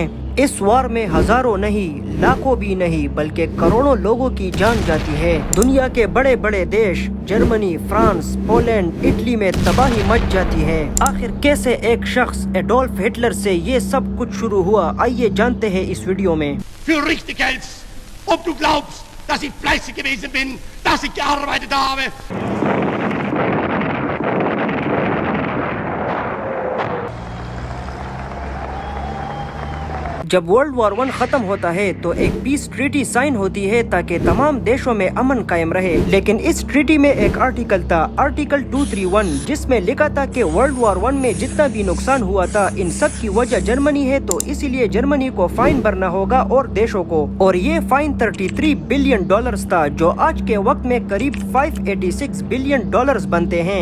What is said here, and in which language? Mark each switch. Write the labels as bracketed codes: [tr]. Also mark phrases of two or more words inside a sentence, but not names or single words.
[hi] इस वार में हज़ारों नहीं, लाखों भी नहीं बल्कि करोड़ों लोगों की जान जाती है. दुनिया के बड़े बड़े देश जर्मनी, फ़्रांस, पोलैंड, इटली में तबाही मच जाती है. आख़िर कैसे एक शख़्स एडॉल्फ़ हिटलर से यह सब कुछ शुरू हुआ, आइए जानते हैं इस वीडियो में. [de] Für richtig hältst, ob du glaubst, dass ich fleißig gewesen bin, dass ich gearbeitet habe. [hi] جب [en] World War [hi] 1 ख़त्म होता है तो एक [en] peace treaty sign [hi] होती है ताकि तमाम देशों में अमन क़ायम रहे, लेकिन इस ट्रीटी में एक आर्टिकल था, आर्टिकल 231, जिस में लिखा था कि [en] World War [hi] 1 में जितना भी नुक़सान हुआ था उन सब की वजह जर्मनी है, तो इसी लिए जर्मनी को फ़ाइन भरना होगा और देशों को, और यह फ़ाइन $33 बिलियन था, जो आज के वक़्त में क़रीब $586 बिलियन बनते हैं.